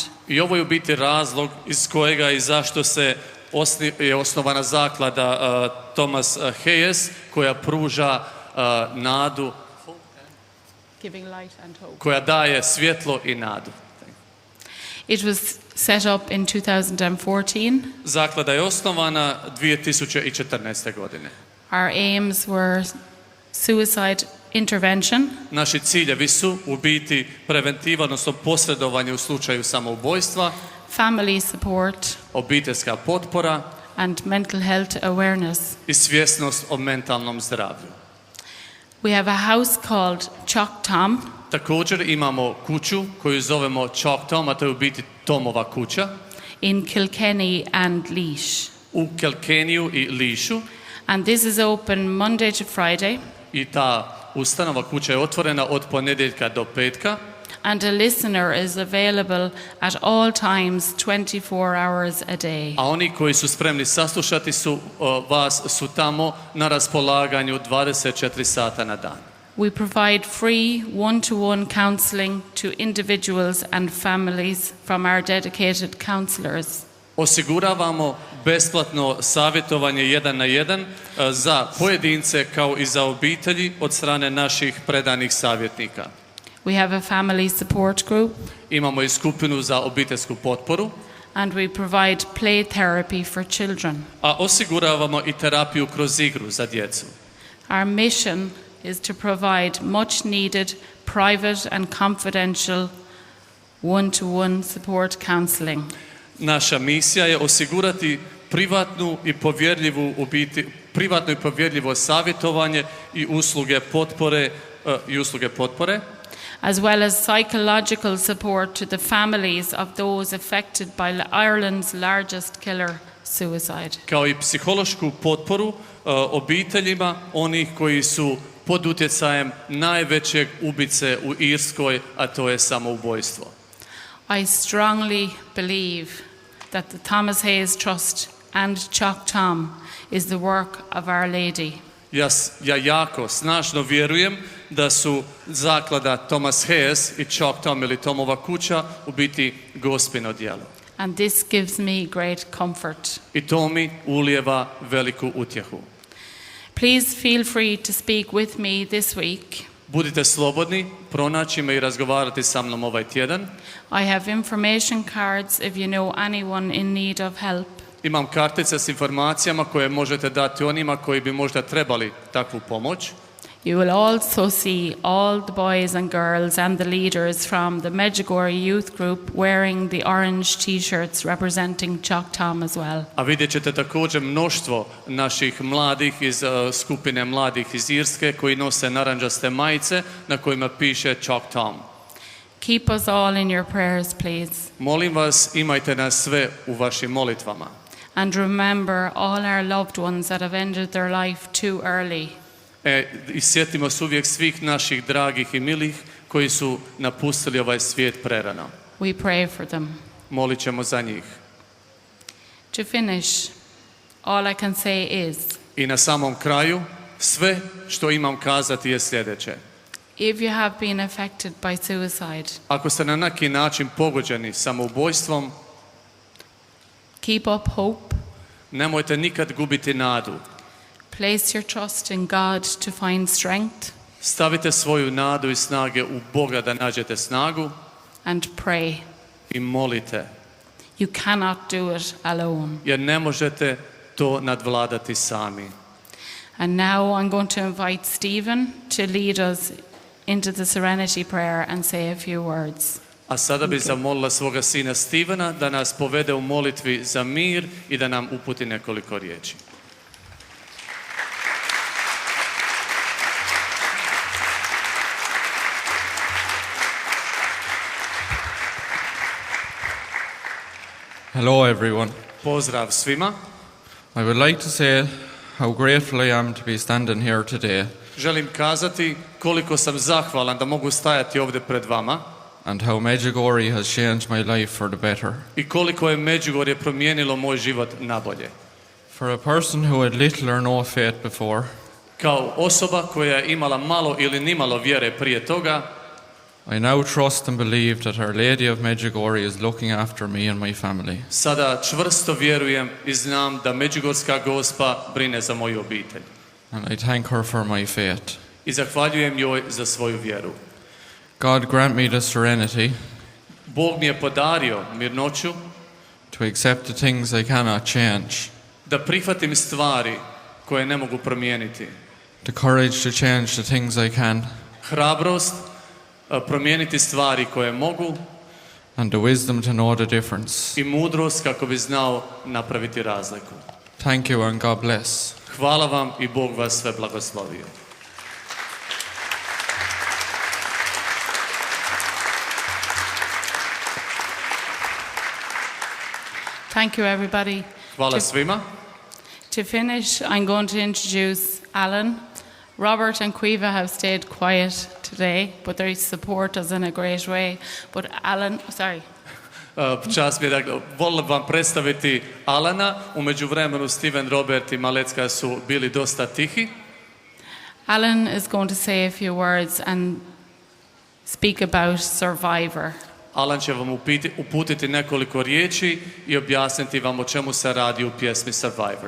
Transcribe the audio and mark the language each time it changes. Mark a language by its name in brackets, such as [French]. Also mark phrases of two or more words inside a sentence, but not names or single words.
[Croatian] I ovo je u biti razlog iz kojega i zašto je osnovana zaklada Thomas Hayes koja pruža nadu, [English] Giving light and hope. [Croatian] koja daje svjetlo i nadu. [English] It was set up in 2014. [Croatian] Zaklada je osnovana 2014. godine. [English] Our aims were suicide intervention, [Croatian] Naši ciljevi su u biti preventiva, odnosno posredovanje u slučaju samoubojstva, [English] family support, [Croatian] obiteljska potpora [English] and mental health awareness. [Croatian] i svjesnost o mentalnom zdravlju. [English] We have a house called Chalk Tom, [Croatian] Također imamo kuću koju zovemo Chalk Tom, a to je u biti Tomova kuća, [English] in Kilkenny and Laois. [Croatian] u Kilkeniju i Lišu, [English] And this is open Monday to Friday, [Croatian] i ta ustanova kuća je otvorena od ponedjeljka do petka, [English] and a listener is available at all times 24 hours a day. [Croatian] a oni koji su spremni saslušati vas su tamo na raspolaganju 24 sata na dan. [English] We provide free one-to-one counseling to individuals and families from our dedicated counselors. [Croatian] Osiguravamo besplatno savjetovanje 1 na 1 za pojedince kao i za obitelji od strane naših predanih savjetnika. [English] We have a family support group, [Croatian] Imamo i skupinu za obiteljsku potporu, [English] and we provide play therapy for children. [Croatian] a osiguravamo i terapiju kroz igru za djecu. [English] Our mission is to provide much needed private and confidential one-to-one support counseling. [Croatian] Naša misija je osigurati privatno i povjerljivo savjetovanje i usluge potpore, [English] as well as psychological support to the families of those affected by Ireland's largest killer, suicide. [Croatian] kao i psihološku potporu obiteljima onih koji su pod utjecajem najvećeg ubice u Irskoj, a to je samoubojstvo. [English] I strongly believe that the Thomas Hayes Trust and Chalk Tom is the work of Our Lady. [Croatian] Ja jako snažno vjerujem da su zaklada Thomas Hayes i Chalk Tom ili Tomova kuća u biti Gospino djelo. [English] And this gives me great comfort. [Croatian] I to mi ulijeva veliku utjehu. [English] Please feel free to speak with me this week. [Croatian] Budite slobodni, pronaći me i razgovarati sa mnom ovaj tjedan. [English] I have information cards if you know anyone in need of help. [Croatian] Imam kartice s informacijama koje možete dati onima koji bi možda trebali takvu pomoć. [English] You will also see all the boys and girls and the leaders from the Međugorje youth group wearing the orange t-shirts representing Chalk Tom as well. [Croatian] A vidjet ćete također mnoštvo naših mladih iz skupine mladih iz Irske koji nose narančaste majice na kojima piše Chalk Tom. [English] Keep us all in your prayers, please. [Croatian] Molim vas, imajte nas sve u vašim molitvama. [English] And remember all our loved ones that have ended their life too early. [Croatian] I sjetimo se uvijek svih naših dragih i milih koji su napustili ovaj svijet prerano. [English] We pray for them. [Croatian] Molit ćemo za njih. [English] To finish, all I can say is, [Croatian] I na samom kraju, sve što imam kazati je sljedeće. [English] if you have been affected by suicide, [Croatian] Ako ste na neki način pogođeni samoubojstvom, [English] keep up hope. [Croatian] nemojte nikad gubiti nadu. [English] Place your trust in God to find strength, [Croatian] Stavite svoju nadu i snage u Boga da nađete snagu [English] and pray. [Croatian] i molite, [English] You cannot do it alone. [Croatian] jer ne možete to nadvladati sami. [English] And now I'm going to invite Stephen to lead us into the serenity prayer and say a few words. [Croatian] A sada bih zamolila svoga sina Stevena da nas povede u molitvi za mir i da nam uputi nekoliko riječi. [English] Hello, everyone. [Croatian] Pozdrav svima. [English] I would like to say how grateful I am to be standing here today [Croatian] Želim kazati koliko sam zahvalan da mogu stajati ovdje pred vama [English] and how Međugorje has changed my life for the better. [Croatian] i koliko je Međugorje promijenilo moj život nabolje. [English] For a person who had little or no faith before, [Croatian] Kao osoba koja je imala malo ili nimalo vjere prije toga, [English] I now trust and believe that Our Lady of Međugorje is looking after me and my family. [Croatian] sada čvrsto vjerujem i znam da Međugorska Gospa brine za moju obitelj. [English] And I thank her for my faith. [Croatian] I zahvaljujem joj za svoju vjeru. [English] God grant me the serenity [Croatian] Bog mi je podario mirnoću [English] to accept the things I cannot change, [Croatian] da prihvatim stvari koje ne mogu promijeniti. [English] the courage to change the things I can, [Croatian] Hrabrost promijeniti stvari koje mogu [English] and the wisdom to know the difference. [Croatian] i mudrost kako bi znao napraviti razliku. [English] Thank you and God bless. [Croatian] Hvala vam i Bog vas sve blagoslovio. [English] Thank you, everybody. [Croatian] Hvala svima. [English] To finish, I'm going to introduce Alan. Robert and Quiva have stayed quiet today, but they support us in a great way. But Alan, sorry. [Croatian] Čast mi je, dakle, volim vam predstaviti Alana. U međuvremenu Steven, Robert i Malecka su bili dosta tihi. [English] Alan is going to say a few words and speak about Survivor. [Croatian] Alan će vam uputiti nekoliko riječi i objasniti vam o čemu se radi u pjesmi Survivor.